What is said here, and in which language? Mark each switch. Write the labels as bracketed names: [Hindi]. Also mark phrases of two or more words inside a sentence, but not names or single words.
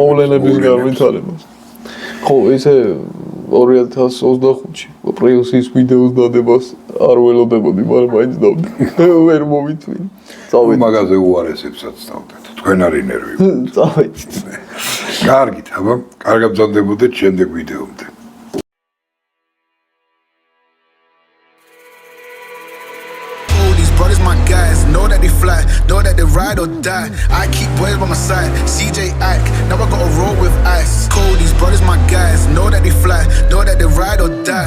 [Georgian] მოვლენების განვითარებას. ხო, ესე 2025-ში პრიუსის ვიდეოს დადებას არ ველოდებოდი, მაგრამ მაინც დავდი. ვერ მოვიწვი. წავედი. მაგაზე უარესებსაც დავდეთ. თქვენ არის ნერვი. წავედი. კარგით, აბა, კარგად ბრძანდებოდეთ შემდეგ ვიდეომდე. [English] Brothers, my guys, know that they fly, know that they ride or die. I keep boys by my side, CJ Ike, now I gotta roll with ice. Cody's brothers, my guys, know that they fly, know that they ride or die.